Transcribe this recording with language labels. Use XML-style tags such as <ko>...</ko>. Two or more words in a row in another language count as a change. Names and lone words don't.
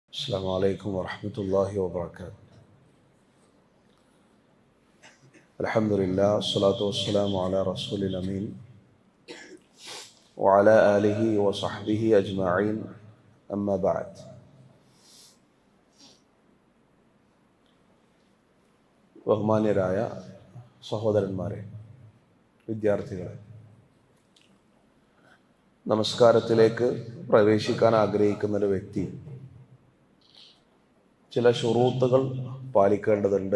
<ar>السلام عليكم ورحمة الله وبركاته. الحمد لله والصلاة والسلام على رسول الأمين وعلى آله وصحبه أجمعين أما بعد.</ar> <ml>ബഹുമാന്യരായ സഹോദരന്മാരെ, വിദ്യാർത്ഥികളെ, നമസ്കാരത്തിലേക്ക് പ്രവേശിക്കാൻ ആഗ്രഹിക്കുന്നൊരു വ്യക്തി ചില ശുറൂത്തുകൾ പാലിക്കേണ്ടതുണ്ട്.</ml>